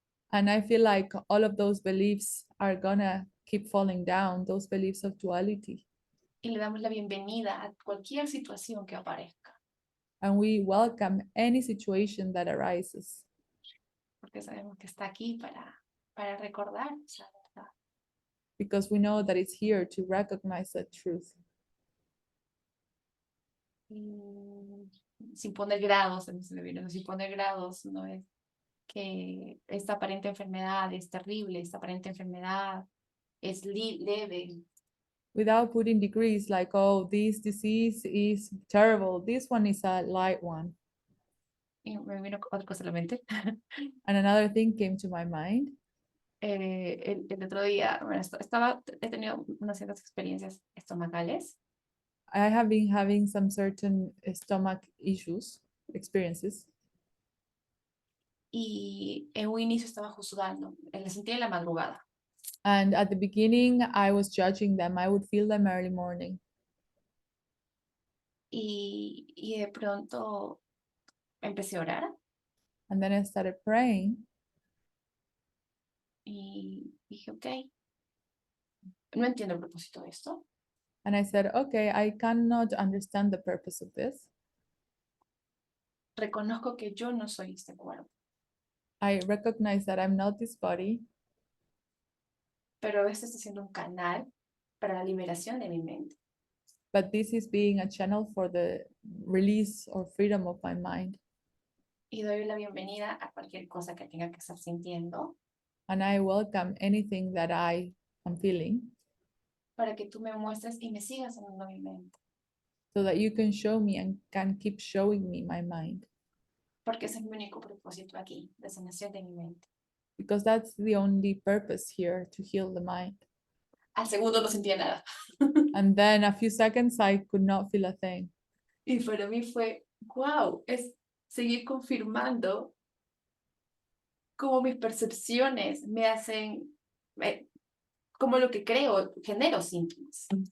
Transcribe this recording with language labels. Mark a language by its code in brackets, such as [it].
[en] And I feel like all of those beliefs are gonna keep falling down, those beliefs of duality. [es] Y le damos la bienvenida a cualquier situación que aparezca, [en] And we welcome any situation that arises [es] porque sabemos que está aquí para recordarnos la verdad. [en] because we know that it's here to recognize that truth. [es] Y sin poner grados, sin poner grados, no es que esta aparente enfermedad es terrible, esta aparente enfermedad es leve. [en] Without putting degrees like, oh, this disease is terrible, this one is a light one. [es] Y me vino otra cosa a la mente. [en] And another thing came to my mind. [es] El otro día, bueno, he tenido unas ciertas experiencias estomacales [en] I have been having some certain stomach issues, experiences. [es] y en un inicio estaba juzgando, le sentía en la madrugada. [en] And at the beginning, I was judging them. I would feel them early morning. [es] Y de pronto empecé a orar [en] And then I started praying. [es] y dije, ok, no entiendo el propósito de esto, [en] And I said, okay, I cannot understand the purpose of this. [es] Reconozco que yo no soy este cuerpo, [en] I recognize that I'm not this body, [es] pero esto está siendo un canal para la liberación de mi mente. [en] but this is being a channel for the release or freedom of my mind. [es] Y doy la bienvenida a cualquier cosa que tenga que estar sintiendo [en] And I welcome anything that I am feeling [es] para que tú me muestres y me sigas sanando mi mente. [en] so that you can show me and can keep showing me my mind. [es] Porque ese es mi único propósito aquí, de sanación de mi mente. [en] Because that's the only purpose here, to heal the mind. [es] Al segundo no sentía nada. [en] And then a few seconds, I could not feel a thing. [es] Y para mí fue, wow, es seguir confirmando cómo mis percepciones me hacen, como lo que creo, genero síntomas.